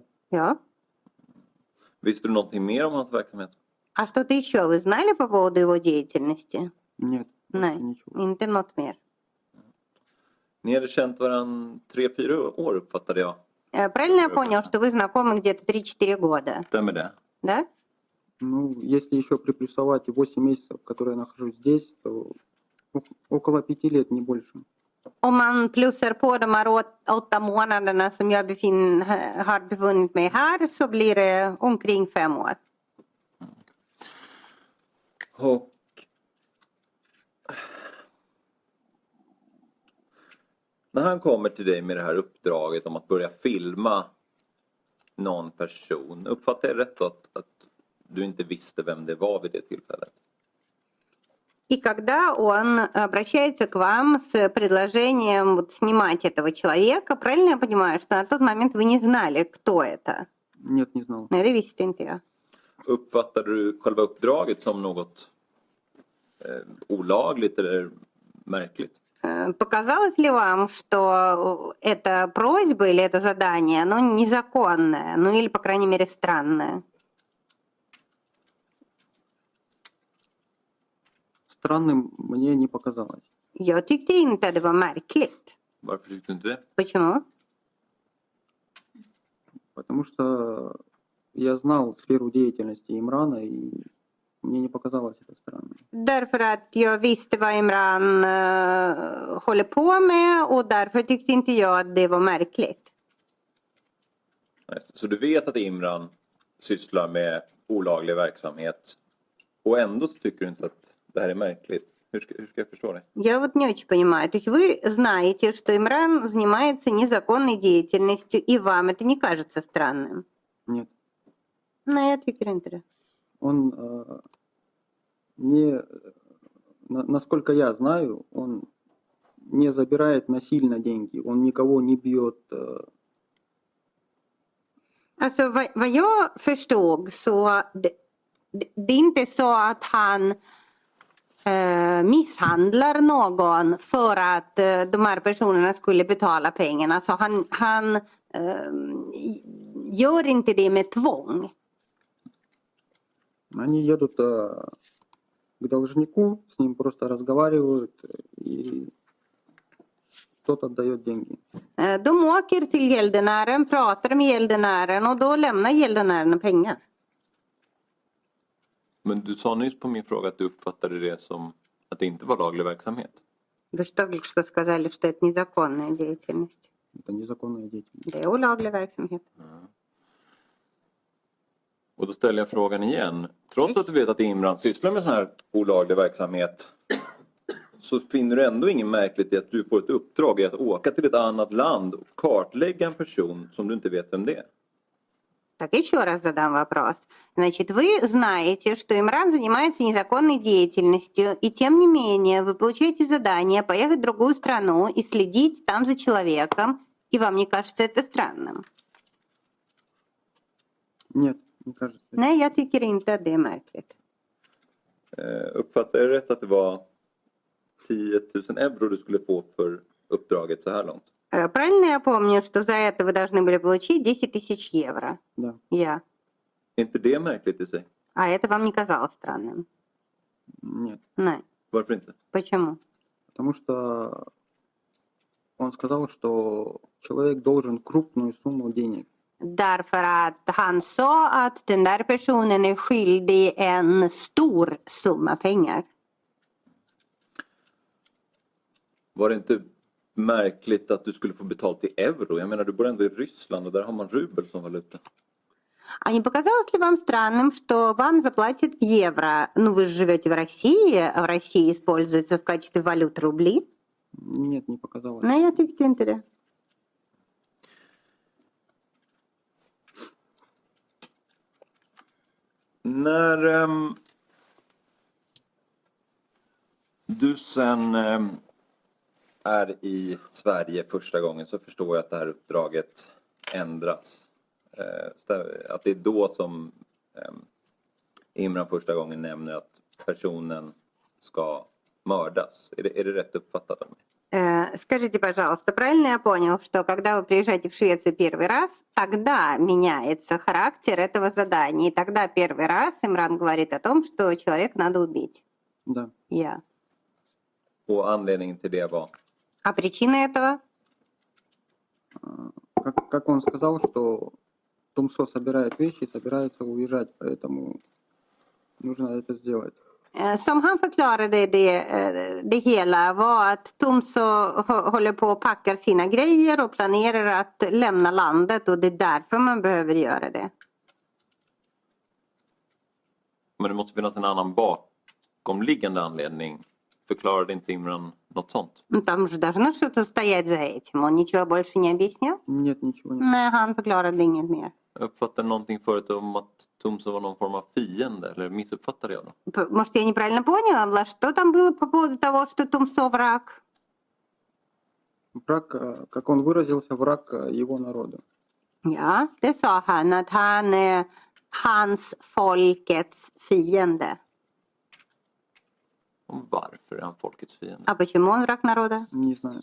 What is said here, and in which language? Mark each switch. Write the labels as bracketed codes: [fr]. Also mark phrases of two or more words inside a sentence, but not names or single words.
[sv] Ja. Visste du någonting mer om hans verksamhet? [ru] А что-то еще вы знали по поводу его деятельности? Нет, [sv] Nej, [ru] ничего. [sv] inte något mer. Ni hade känt varandra 3-4 år uppfattade jag. [ru] Правильно я понял, что вы знакомы где-то 3-4 года, [sv] Stämmer det? [ru] да? Ну, если еще приплюсовать 8 месяцев, которые я нахожусь здесь, то около 5 лет, не больше. [sv] Om man plussar på de här 8 månaderna som jag har befunnit mig här så blir det omkring 5 år. Och när han kommer till dig med det här uppdraget om att börja filma någon person, uppfattar jag rätt då att du inte visste vem det var vid det tillfället? [ru] И когда он обращается к вам с предложением вот снимать этого человека, правильно я понимаю, что на тот момент вы не знали, кто это? Нет, не знал. [sv] Nej, det visste inte jag. Uppfattar du själva uppdraget som något olagligt eller märkligt? [ru] Показалось ли вам, что эта просьба или это задание, оно незаконное, ну или, по крайней мере, странное? Странным мне не показалось. [sv] Jag tyckte inte det var märkligt. Varför tyckte du inte det? [ru] Почему? Потому что я знал сферу деятельности Имрана, и мне не показалось это странным. [sv] Därför att jag visste vad Imran håller på med och därför tyckte inte jag att det var märkligt. Så du vet att Imran sysslar med olaglig verksamhet och ändå så tycker du inte att det här är märkligt? Hur ska jag förstå det? [ru] Я вот не очень понимаю. То есть вы знаете, что Имран занимается незаконной деятельностью, и вам это не кажется странным? Нет. [sv] Nej, jag tycker inte det. [ru] Он не, насколько я знаю, он не забирает насильно деньги, он никого не бьет. [sv] Alltså vad jag förstod så det är inte så att han misshandlar någon för att de här personerna skulle betala pengarna. Så han gör inte det med tvång. [ru] Они едут к должнику, с ним просто разговаривают, и тот отдает деньги. [sv] De åker till gäldenären, pratar med gäldenären och då lämnar gäldenären pengar. Men du sa nyss på min fråga att du uppfattade det som att det inte var laglig verksamhet. [ru] Вы что только что сказали, что это незаконная деятельность? Это незаконная деятельность. [sv] Det är olaglig verksamhet. Och då ställer jag frågan igen. Trots att du vet att Imran sysslar med sån här olaglig verksamhet, så finner du ändå ingen märkligt i att du får ett uppdrag i att åka till ett annat land och kartlägga en person som du inte vet vem det är? [ru] Так, еще раз задам вопрос. Значит, вы знаете, что Имран занимается незаконной деятельностью, и тем не менее вы получаете задание поехать в другую страну и следить там за человеком, и вам не кажется это странным? Нет, не кажется. [sv] Nej, jag tycker inte att det är märkligt. Uppfattar jag rätt att det var 10 000 euro du skulle få för uppdraget så här långt? [ru] Правильно я помню, что за это вы должны были получить 10 тысяч евро? Да. [sv] Я. Är inte det märkligt i sig? [ru] А это вам не казалось странным? Нет. [sv] Nej. Varför inte? [ru] Почему? Потому что он сказал, что человек должен крупную сумму денег. [sv] Därför att han sa att den där personen är skyldig en stor summa pengar. Var det inte märkligt att du skulle få betalt i euro? Jag menar, du bor ändå i Ryssland och där har man rubel som valuta. [ru] А не показалось ли вам странным, что вам заплатят в евро? Ну, вы же живете в России, а в России используются в качестве валют рубли. Нет, не показалось. [sv] Nej, jag tyckte inte det. När du sen är i Sverige första gången så förstår jag att det här uppdraget ändras. Att det är då som Imran första gången nämner att personen ska mördas. Är det rätt uppfattat av mig? [ru] Скажите, пожалуйста, правильно я понял, что когда вы приезжаете в Швецию первый раз, тогда меняется характер этого задания, и тогда первый раз Имран говорит о том, что человека надо убить? Да. [sv] Я. Och anledningen till det var? [ru] А причина этого? Как он сказал, что Тумсо собирает вещи и собирается уезжать, поэтому нужно это сделать. [sv] Som han förklarade det hela var att Tumso håller på och packar sina grejer och planerar att lämna landet och det är därför man behöver göra det. Men det måste finnas en annan bakomliggande anledning. Förklarade inte Imran något sånt? [ru] Там же должно что-то стоять за этим. Он ничего больше не объяснил? Нет, ничего нет. [sv] Nej, han förklarade inget mer. Jag uppfattade någonting förut om att Tumso var någon form av fiende, eller missuppfattade jag då? [ru] Может, я неправильно поняла? Что там было по поводу того, что Тумсо враг? Враг, как он выразился, враг его народа. [sv] Ja, det sa han, att han är hans folkets fiende. Och varför är han folkets fiende? [ru] А почему он враг народа? Не знаю.